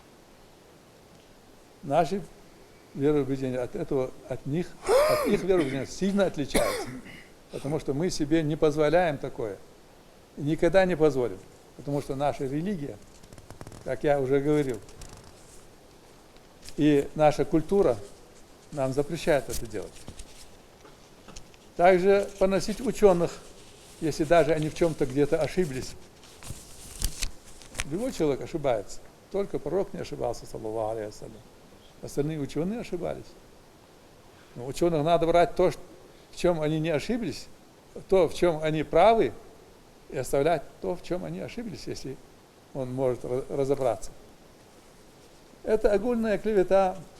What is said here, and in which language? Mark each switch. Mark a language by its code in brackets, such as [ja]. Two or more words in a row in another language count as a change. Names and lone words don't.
[ru] Наши вероубеждения от их вероубеждения сильно отличаются, потому что мы себе не позволяем такое и никогда не позволим, потому что наша религия, как я уже говорил, и наша культура нам запрещает это делать. Также поносить ученых, если даже они в чем-то где-то ошиблись. Любой человек ошибается. Только пророк не ошибался, [ar] صلى الله عليه وسلم. [ru] Остальные ученые ошибались. Но ученых надо брать то, в чем они не ошиблись, то, в чем они правы, и оставлять то, в чем они ошиблись, если он может разобраться. Это огульная клевета.